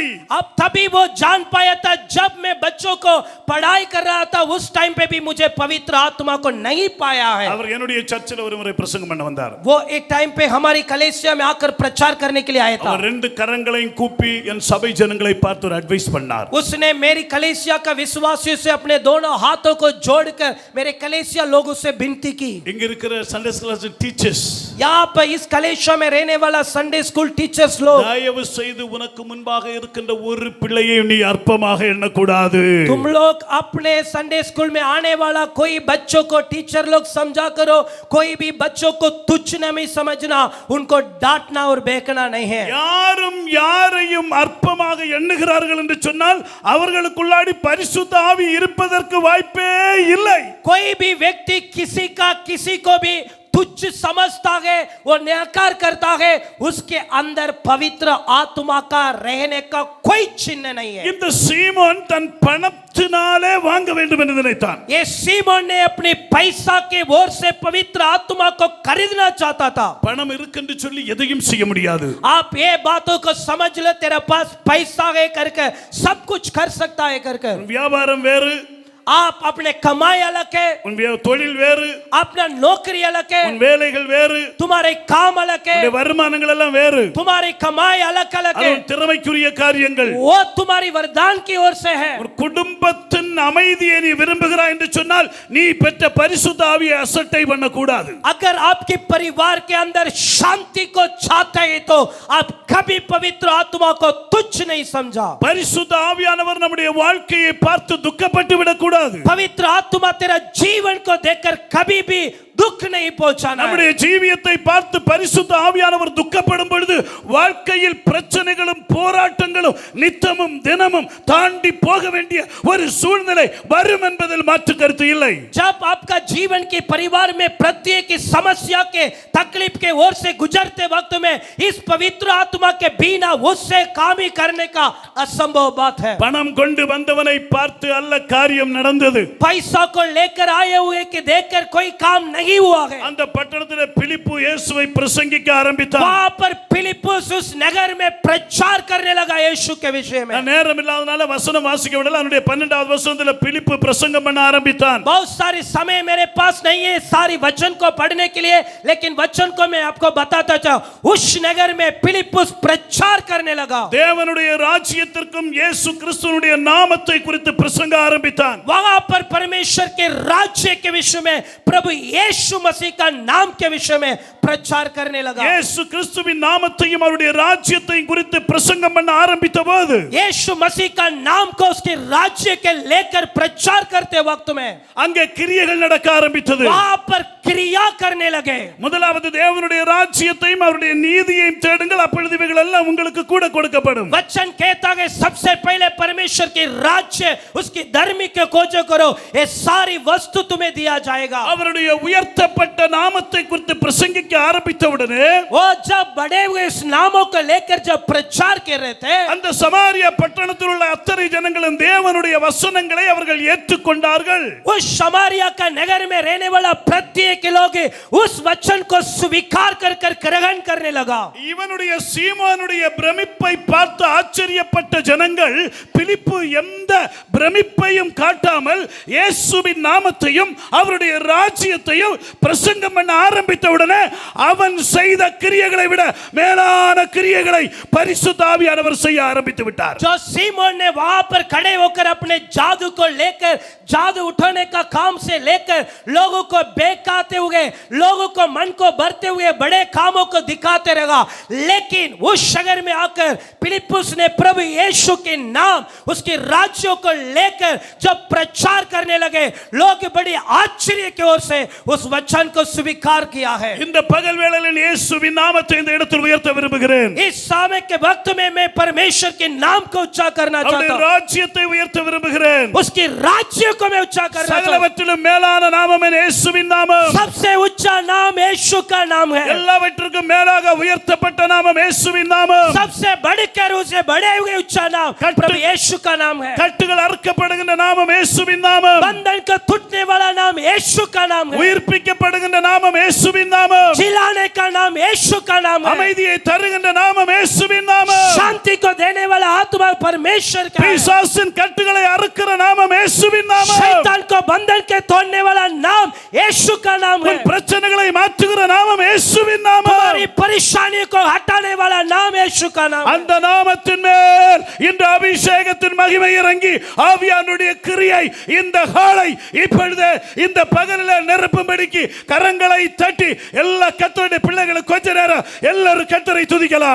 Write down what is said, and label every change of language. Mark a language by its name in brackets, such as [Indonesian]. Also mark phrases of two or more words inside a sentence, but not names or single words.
[Hindi] अब तभी वो जान पाया था, जब मैं बच्चों को पढ़ाई कर रहा था उस टाइम पे भी मुझे पवित्र आत्मा को नहीं पाया है. [Tamil] அவர் என்னுடைய சர்ச்சில் ஒரு முறை பிரசங்கம் பண்ண வந்தார். [Hindi] वो एक टाइम पे हमारी कलीसिया में आकर प्रचार करने के लिए आया था. [Tamil] அவர் 2 கரங்களையும் கூப்பி என் சபை ஜனங்களை பார்த்து ஒரு அட்வைஸ் பண்ணார். [Hindi] उसने मेरी कलीसिया का विश्वासियों से अपने दोनों हाथों को जोड़कर मेरे कलीसिया लोगों से विनती की. [Tamil] இங்க இருக்கிற [English] Sunday class teachers, [Hindi] यहाँ पर इस कलीसिया में रहने वाला [English] Sunday school teachers [Hindi] लोग, [Tamil] தயவு செய்து உனக்கு முன்பாக இருக்கின்ற ஒரு பிள்ளையை நீ அற்பமாக எண்ணக்கூடாது. [Hindi] तुम लोग अपने [English] Sunday school [Hindi] में आने वाला कोई बच्चों को टीचर लोग समझा करो, कोई भी बच्चों को तुच्छ नहीं समझना, उनको डांटना और बेकना नहीं है. [Tamil] யாரும் யாரையும் அற்பமாக எண்ணுகிறார்கள் என்று சொன்னால் அவர்களுக்குள்ளாடி பரிசுத்த ஆவி இருப்பதற்கு வாய்ப்பே இல்லை. [Hindi] कोई भी व्यक्ति किसी को भी तुच्छ समझता है, वो निराकार करता है, उसके अंदर पवित्र आत्मा का रहने का कोई चिन्ह नहीं है. [Tamil] இந்த சீமோன் தன் பணத்தினாலே வாங்க வேண்டும் என்று நினைத்தான். [Hindi] ये सीमोन ने अपने पैसा के ओर से पवित्र आत्मा को खरीदना चाहता था. [Tamil] பணம் இருக்குன்னு சொல்லி எதையும் செய்ய முடியாது. [Hindi] आप ये बातों को समझ लो, तेरे पास पैसा है करके सब कुछ कर सकता है करके. [Tamil] வியாபாரம் வேறு, [Hindi] आप अपने कमाई अलग है, [Tamil] உன் தொழில் வேறு, [Hindi] अपना नौकरी अलग है, [Tamil] உன் வேலைகள் வேறு, [Hindi] तुम्हारे काम अलग है, [Tamil] உன் வருமானங்கள் எல்லாம் வேறு, [Hindi] तुम्हारी कमाई अलग अलग [Tamil] அது [Hindi] है, [Tamil] உன் திறமைக்குரிய காரியங்கள். [Hindi] वो तुम्हारी वरदान की ओर से है. [Tamil] ஒரு குடும்பத்தின் அமைதியை நீ விரும்புகிறாய் என்று சொன்னால் நீ பெற்ற பரிசுத்த ஆவியை அசட்டை பண்ணக்கூடாது. [Hindi] अगर आपके परिवार के अंदर शांति को चाहते हैं तो आप कभी पवित्र आत्मा को तुच्छ नहीं समझा. [Tamil] பரிசுத்த ஆவியானவர் நம்முடைய வாழ்க்கையை பார்த்து துக்கப்பட்டு விடக்கூடாது. [Hindi] पवित्र आत्मा तेरा जीवन को देखकर कभी भी दुख नहीं पहुंचाना है। [Tamil] நம்முடைய ஜீவியத்தை பார்த்து பரிசுத்த ஆவியானவர் துக்கப்படும் பொழுது வாழ்க்கையில் பிரச்சனைகளும் போராட்டங்களும் நித்தமும் தினமும் தாண்டி போக வேண்டிய ஒரு சூழ்நிலை வரும் என்பதில் மாற்று கருத்து இல்லை. [Hindi] जब आपका जीवन के परिवार में प्रत्येक समस्या के तकलीफ के ओर से गुजरते वक्त में इस पवित्र आत्मा के बिना उससे काम ही करने का असंभव बात है। [Tamil] பணம் கொண்டு வந்தவனை பார்த்து அல்ல காரியம் நடந்தது. [Hindi] पैसा को लेकर आए हुए कि देखकर कोई काम नहीं हुआ है। [Tamil] அந்த பட்டணத்திலே பிலிப்பு இயேசுவை பிரசங்கிக்க ஆரம்பித்தான். [Hindi] वहां पर फिलिप्पुस उस नगर में प्रचार करने लगा यीशु के विषय में। [Tamil] நேரம் இல்லாதனால வசனம் வாசிக்க விடல. அவனுடைய 12வது வசனத்திலே பிலிப்பு பிரசங்கம் பண்ண ஆரம்பித்தான். [Hindi] बहुत सारी समय मेरे पास नहीं है सारी वचन को पढ़ने के लिए, लेकिन वचन को मैं आपको बताता चाहूं। उस नगर में फिलिप्पुस प्रचार करने लगा। [Tamil] தேவனுடைய ராஜ்யத்திற்கும் இயேசு கிறிஸ்துவினுடைய நாமத்தை குறித்து பிரசங்க ஆரம்பித்தான். [Hindi] वहां पर परमेश्वर के राज्य के विषय में, प्रभु यीशु मसीह का नाम के विषय में प्रचार करने लगा। [Tamil] இயேசு கிறிஸ்துவின் நாமத்தையும் அவருடைய ராஜ்யத்தையும் குறித்து பிரசங்கம் பண்ண ஆரம்பித்த போது [Hindi] यीशु मसीह का नाम को उसके राज्य के लेकर प्रचार करते वक्त में [Tamil] அங்கே கிரியைகள் நடக்க ஆரம்பித்தது. [Hindi] वहां पर क्रिया करने लगे। [Tamil] முதலாவது தேவனுடைய ராஜ்யத்தையும் அவருடைய நீதியையும் தேடுங்கள், அப்பொழுது இவைகள் எல்லாம் உங்களுக்கு கூட கொடுக்கப்படும். [Hindi] वचन कहता है सबसे पहले परमेश्वर के राज्य उसकी धर्म की खोज करो, ये सारी वस्तु तुम्हें दिया जाएगा। [Tamil] அவருடைய உயர்த்தப்பட்ட நாமத்தை குறித்து பிரசங்கிக்க ஆரம்பித்தவுடனே [Hindi] वो जब बड़े हुए इस नामों को लेकर जब प्रचार कर रहे थे, [Tamil] அந்த சமாரியா பட்டணத்தில் உள்ள அத்தனை ஜனங்களும் தேவனுடைய வசனங்களை அவர்கள் ஏற்றுக்கொண்டார்கள். [Hindi] उस शमारिया का नगर में रहने वाला प्रत्येक लोग उस वचन को स्वीकार कर कर ग्रहण करने लगा। [Tamil] இவனுடைய சீமோனுடைய பிரமிப்பை பார்த்து ஆச்சரியப்பட்ட ஜனங்கள் பிலிப்பு எந்த பிரமிப்பையும் காட்டாமல் இயேசுவின் நாமத்தையும் அவருடைய ராஜ்யத்தையும் பிரசங்கம் பண்ண ஆரம்பித்தவுடனே அவன் செய்த கிரியைகளை விட மேலான கிரியைகளை பரிசுத்த ஆவியானவர் செய்ய ஆரம்பித்து விட்டார். [Hindi] जो सीमोन ने वहां पर खड़े होकर अपने जादू को लेकर, जादू उठाने का काम से लेकर लोगों को बहकाते हुए, लोगों को मन को भरते हुए बड़े कामों को दिखाते रहा, लेकिन उस शहर में आकर फिलिप्पुस ने प्रभु यीशु के नाम उसके राज्यों को लेकर जब प्रचार करने लगे, लोग बड़ी आश्चर्य की ओर से उस वचन को स्वीकार किया है। [Tamil] இந்த பகல் வேளையில் இயேசுவின் நாமத்தை இந்த இடத்தில் உயர்த்த விரும்புகிறேன். [Hindi] इस समय के वक्त में मैं परमेश्वर के नाम को उच्चार करना चाहता [Tamil] அவருடைய [Hindi] हूं, [Tamil] ராஜ்யத்தை உயர்த்த விரும்புகிறேன். [Hindi] उसके राज्य को मैं उच्चार करना चाहता हूं। [Tamil] சகலவற்றிலும் மேலான நாமம் இயேசுவின் நாமம். [Hindi] सबसे ऊंचा नाम यीशु का नाम है। [Tamil] எல்லாவற்றிற்கும் மேலாக உயர்த்தப்பட்ட நாமம் இயேசுவின் நாமம். [Hindi] सबसे बढ़कर उसे बढ़े हुए ऊंचा नाम प्रभु यीशु का नाम है। [Tamil] கட்டுகள் அறுக்கப்படுகின்ற நாமம் இயேசுவின் நாமம். [Hindi] बंधन को टूटने वाला नाम यीशु का नाम है। [Tamil] உயிர்ப்பிக்கப்படுகின்ற நாமம் இயேசுவின் நாமம். [Hindi] जिलाने का नाम यीशु का नाम है। [Tamil] அமைதியை தருகின்ற நாமம் இயேசுவின் நாமம். [Hindi] शांति को देने वाला आत्मा परमेश्वर का है। [Tamil] பிசாசின் கட்டுகளை அறுக்கிற நாமம் இயேசுவின் நாமம். [Hindi] शैतान को बंधन के तोड़ने वाला नाम यीशु का नाम है। [Tamil] உன் பிரச்சனைகளை மாற்றுகிற நாமம் இயேசுவின் நாமம். [Hindi] तुम्हारी परेशानी को हटाने वाला नाम यीशु का नाम है। [Tamil] அந்த நாமத்தின் மேல் இந்த அபிஷேகத்தின் மகிமை இறங்கி ஆவியானுடைய கிரியை இந்த ஹாலை இப்பொழுது இந்த பகலில் நிரப்பும்படிக்கு கரங்களை தட்டி எல்லா கர்த்தருடைய பிள்ளைகளை கொஞ்ச நேரம் எல்லாரும் கர்த்தரை துதிக்கலாம்.